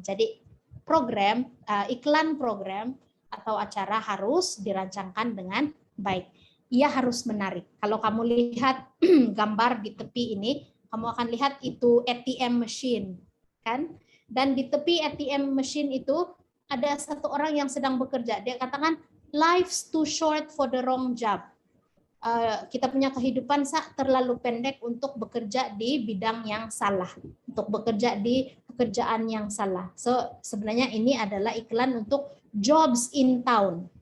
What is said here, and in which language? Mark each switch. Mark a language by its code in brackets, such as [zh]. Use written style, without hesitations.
[ms] Jadi program, iklan program atau acara harus dirancangkan dengan baik. Ia harus menarik. Kalau kamu lihat gambar di tepi ini, kamu akan lihat itu ATM machine, kan? Dan di tepi ATM machine itu ada satu orang yang sedang bekerja. Dia katakan, [en] life's too short for the wrong job. [ms] Kita punya kehidupan terlalu pendek untuk bekerja di bidang yang salah, untuk bekerja di pekerjaan yang salah. So sebenarnya ini adalah iklan untuk jobs in town.